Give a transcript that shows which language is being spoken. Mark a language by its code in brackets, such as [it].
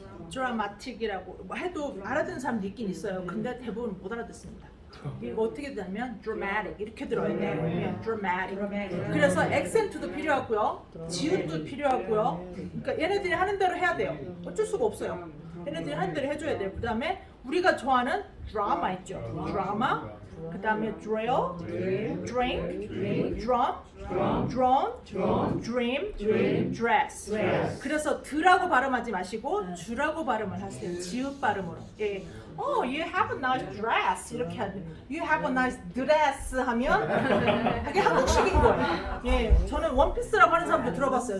[ko] 드라마틱이라고 뭐 해도 알아듣는 사람도 있긴 있어요. 근데 대부분 못 알아듣습니다. 이거 어떻게 되냐면 dramatic 이렇게 들어야 돼요. 예, dramatic. 그래서 액센트도 필요하고요, 지읒도 필요하고요. 그러니까 얘네들이 하는 대로 해야 돼요. 어쩔 수가 없어요. 얘네들이 하는 대로 해줘야 돼요. 그 다음에 우리가 좋아하는 드라마 있죠. 드라마. [en] 그 다음에 drill, drink, drum, drone, dream, dress. [ko] 그래서 드라고 발음하지 마시고 주라고 발음을 하세요. 지읒 발음으로. 예. [en] Oh, you have a nice dress. [ko] 이렇게 하면 [en] you have a nice dress [ko] 하면 그게 한국식인 거예요. 예, 저는 원피스라고 하는 사람도 들어봤어요.